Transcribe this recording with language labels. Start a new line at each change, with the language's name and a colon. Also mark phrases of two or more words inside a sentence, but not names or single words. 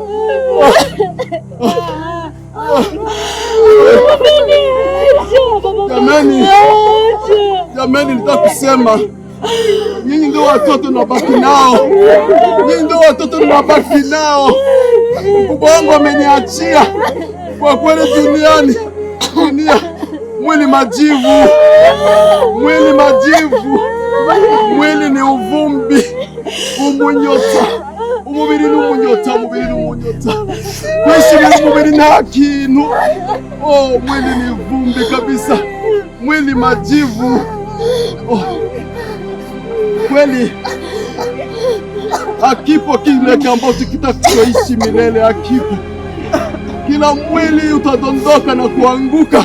Swahili: Jamani, nitaka kusema nyinyi ndio watoto nabaki nao. Mkubwa wangu ameniachia kwa kweli duniani. Mwili majivu. Mwili ni uvumbi.
Rundi: Umunyota. Umubiri ni umunyota. Kuishi umubiri nta kintu.
Swahili: Mwili ni uvumbi kabisa. Mwili majivu. Kweli hakipo kile ambacho kitakuishi milele, hakipo. Kila mwili utadondoka na kuanguka.